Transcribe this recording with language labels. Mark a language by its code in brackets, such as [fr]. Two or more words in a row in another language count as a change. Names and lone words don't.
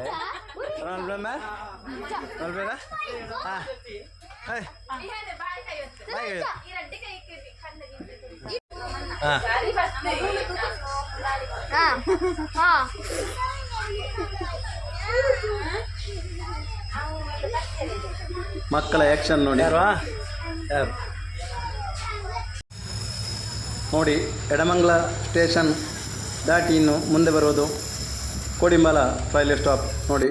[ms] Orang belum dah? Orang belum dah? Ah, hey, baik. Ah, ah. [kn] ಮಕ್ಕಳ ಆ್ಯಕ್ಷನ್ ನೋಡಿ. ಯಾರು ನೋಡಿ, ಎಡಮಂಗ್ಲ ಸ್ಟೇಷನ್ ದಾಟಿ ಇನ್ನು ಮುಂದೆ ಬರುವುದು ಕೋಡಿಮಲ ರೈಲ್ವೆ ಸ್ಟಾಪ್ ನೋಡಿ.